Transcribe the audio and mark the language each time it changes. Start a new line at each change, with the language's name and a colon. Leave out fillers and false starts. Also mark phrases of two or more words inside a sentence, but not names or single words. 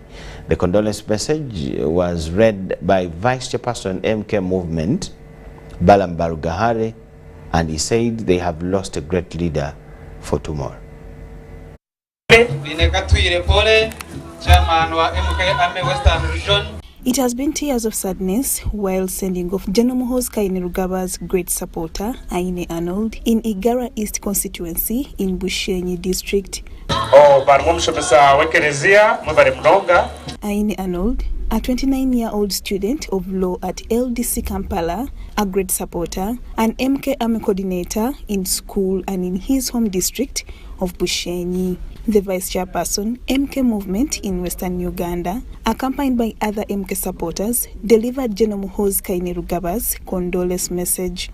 English: The condolence message was read by Vice Chairperson MK Movement, Balam Barugahare, and he said they have lost a great leader for tomorrow. It has been tears of sadness while sending off General Muhoozi Kainerugaba's great supporter, Aine Arnold, in Igara East constituency in Bushenyi district. Aine Arnold, a 29-year-old student of law at LDC Kampala, a great supporter, an MK Army coordinator in school and in his home district of Bushenyi. The Vice Chairperson, MK Movement in Western Uganda, accompanied by other MK supporters, delivered General Muhoozi Kainerugaba's condolence message.